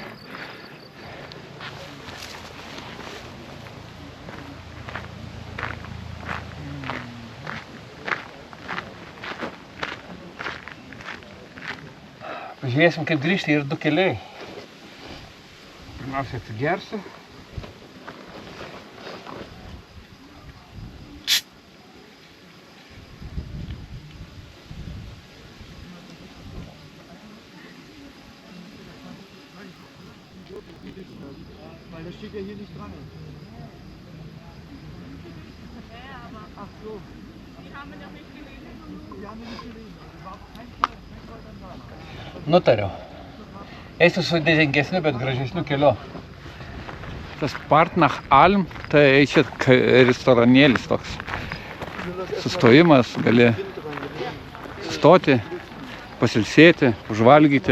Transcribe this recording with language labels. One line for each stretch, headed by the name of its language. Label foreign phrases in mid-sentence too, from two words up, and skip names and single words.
Lithuanian: Pažiūrėsim, kaip grįžti, ir 2 keliai. Pirmiausia, atsigersiu.
German: Weil das steht ja hier nicht dran. Ach so. Die haben wir noch nicht gelesen. Die haben wir nicht gelesen. Das war kein Fall dann da.
Lithuanian: Nutariau. Eisiu sudėtingesniu, bet gražesniu keliu.
German: Tas Part nach Alm,
Lithuanian: tai čia restoranėlis toks. Sustojimas, gali sustoti, pasilsėti, užvalgyti.